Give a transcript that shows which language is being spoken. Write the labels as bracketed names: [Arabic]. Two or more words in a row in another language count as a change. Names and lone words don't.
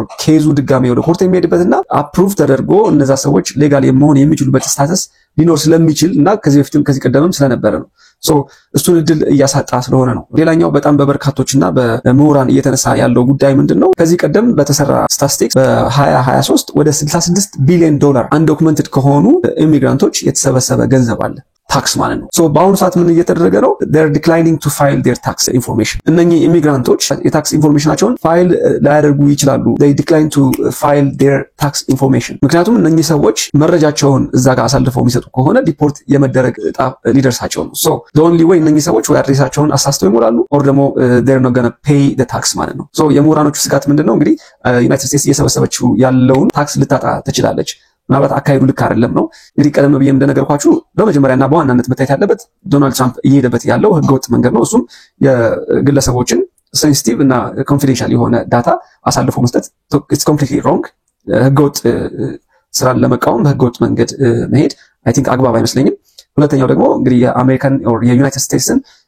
[Amharic] ኬዙ ድጋሜ ወደ ኮርት የሚሄድበትና አፕሩቭ ተደርጎ እነዛ ሰዎች ሌጋል መሆን የሚችሉበት ስታተስ ሊኖር ስለሚችል እና ከዚህ በፊትም ከዚህ ቀደምም ስለነበረ ነው። እሱን እድል እያሳጣ ስለሆነ ነው። ሌላኛው በጣም በበርካቶችና በምሁራን እየተነሳ ያለው ጉዳይ ምንድነው ከዚህ ቀደም በተሰራ ስታቲስቲክስ በ2023 ወደ $66 ቢሊዮን አንዶክመንትድ ከሆኑ ኢሚግራንቶች የተሰበሰበ ገንዘብ አለ ታክስ ማለት ነው። በአሁኑ ሰዓት ምን እየተደረገ ነው? [English] they're declining to file their tax information። [Amharic] እነኚህ ኢሚግራንቶች የታክስ ኢንፎርሜሽናቸውን ፋይል ላያደርጉ ይችላሉ። [English] they decline to file their tax information። [Amharic] ምክንያቱም እነኚህ ሰዎች መረጃቸውን እዛ ጋር አሳልፈው የሚሰጡ ከሆነ ዲፖርት የመደረግ እጣ ሊደርሳቸው ነው። [English] the only way [Amharic] እነኚህ ሰዎች ወይ አድሬሳቸውን አሳስተው ይሞላሉ or ደግሞ [English] they're not gonna pay the tax [Amharic] ማለት ነው። የምሁራኖቹ ስጋት ምንድነው? እንግዲህ ዩናይትድ ስቴትስ እየሰበሰበችው ያለውን ታክስ ልታጣ ትችላለች። ምናልባት አካሄዱ ልክ አይደለም ነው። እንግዲህ ቀደም ብዬ እንደነገርኳችሁ በመጀመሪያና በዋናነት መታየት ያለበት ዶናልድ ትራምፕ እየሄደበት ያለው ህገወጥ መንገድ ነው። እሱም የግለሰቦችን ሴንሲቲቭ እና ኮንፊደንሻል የሆነ ዳታ አሳልፎ መስጠት [English] it's completely wrong። [Amharic] ህገወጥ ስራን ለመቃወም በህገወጥ መንገድ መሄድ [English] I think [Amharic] አግባብ አይመስለኝም። ሁለተኛው ደግሞ እንግዲህ የአሜሪካን ኦር የዩናይትድ ስቴትስን